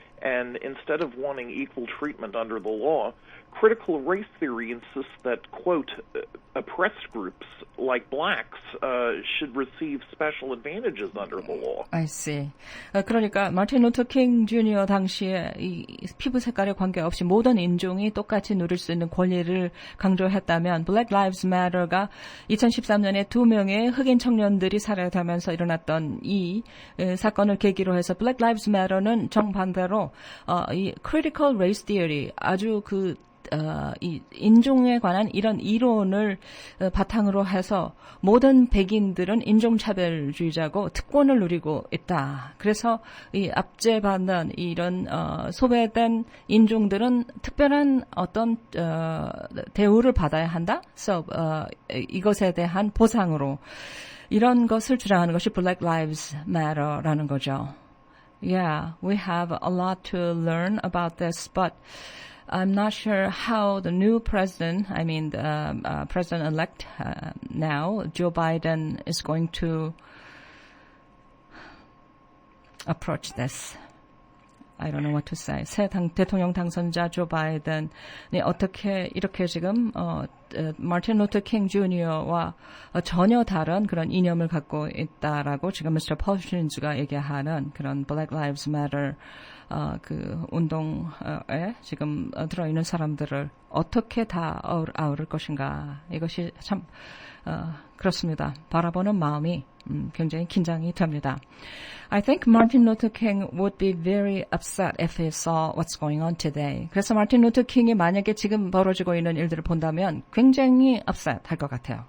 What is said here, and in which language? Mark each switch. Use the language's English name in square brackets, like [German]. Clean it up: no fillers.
[English] And instead of wanting equal treatment under the law, critical race theory insists that, quote, oppressed groups like blacks should receive special advantages under the law. I see. [Korean] 그러니까 마틴 루터 킹 주니어 당시에 이 피부 색깔에 관계없이 모든 인종이 똑같이 누릴 수 있는 권리를 강조했다면 Black Lives Matter가 2013년에 2명의 흑인 청년들이 살해되면서 일어났던 이 사건을 계기로 해서 Black Lives Matter는 정반대로 이 critical race theory 아주 이 인종에 관한 이런 이론을 바탕으로 해서 모든 백인들은 인종차별주의자고 특권을 누리고 있다. 그래서 이 압제받는 이런 소외된 인종들은 특별한 어떤 대우를 받아야 한다. So, 이것에 대한 보상으로 이런 것을 주장하는 것이 Black Lives Matter라는 거죠. [English] Yeah, we have a lot to learn about this, but I'm not sure how the new president, I mean the president-elect now, Joe Biden, is going to approach this. I don't know what to say. [Korean] 새 대통령 당선자 조 바이든이 어떻게 이렇게 지금 마틴 루터 킹 주니어와 전혀 다른 그런 이념을 갖고 있다라고 지금 미스터 퍼신즈가 얘기하는 그런 Black Lives Matter 그 운동에 지금 들어있는 사람들을 어떻게 다 아우를 것인가. 이것이 참 그렇습니다. 바라보는 마음이 굉장히 긴장이 됩니다. [English] I think Martin Luther King would be very upset if he saw what's going on today. [Korean] 그래서 마틴 루터 킹이 만약에 지금 벌어지고 있는 일들을 본다면 굉장히 upset 할 것 같아요.